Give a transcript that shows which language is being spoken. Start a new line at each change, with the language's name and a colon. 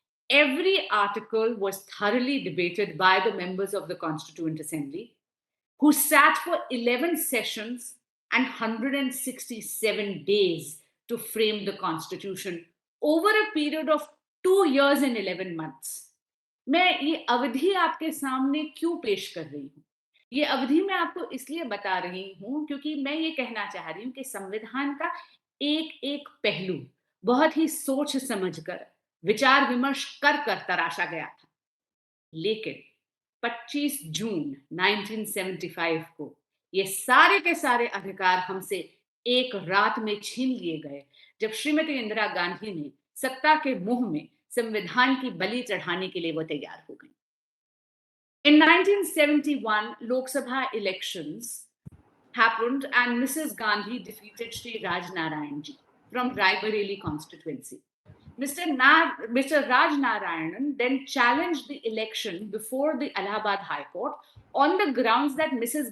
English: Every article was thoroughly debated by the members of the Constituent Assembly, who sat for 11 sessions and 167 days to frame the Constitution over a period of 2 years and 11 months.
Hindi: मैं ये अवधि आपके सामने क्यों पेश कर रही हूँ? ये अवधि मैं आपको इसलिए बता रही हूँ क्योंकि मैं ये कहना चाह रही हूँ कि संविधान का एक एक पहलू बहुत ही सोच समझकर विचार विमर्श कर तराशा गया था। लेकिन 25 जून 1975 को ये सारे के सारे अधिकार हमसे एक रात में छीन लिए गए जब श्रीमती इंदिरा गांधी ने सत्ता के मुंह में संविधान की बलि चढ़ाने के लिए वो तैयार हो गई।
English: In 1971, Lok Sabha elections happened and Mrs. Gandhi defeated Shri Raj Narayan ji from Raebareli constituency. Mr. Raj Narayanan then challenged the election before the Allahabad High Court on the grounds that Mrs.